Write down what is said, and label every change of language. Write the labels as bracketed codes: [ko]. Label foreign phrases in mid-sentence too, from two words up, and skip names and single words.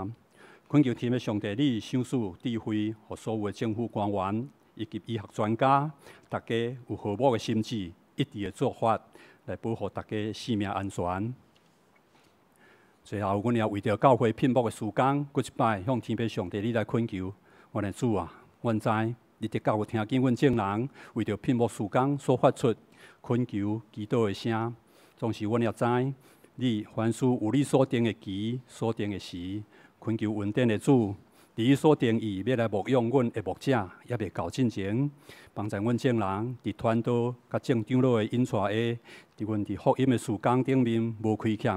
[nan] 恳求天父上帝，你赏赐智慧，互所有的政府官员以及医学专家，大家有和睦的心智，一致的做法，来保护大家性命安全。最后，阮也为着教会聘牧的事工，搁一摆向天父上帝你来恳求，阮的主啊，阮知你伫教会听见阮众人为着聘牧事工所发出恳求祈祷的声，总是阮也知，你凡事有你所定的期、所定的时，恳求恩典的主，伫你所定义要来牧养阮的牧者，也未到进前，帮助阮众人伫传道甲正长老的引带下，伫阮伫福音的事工顶面无亏欠。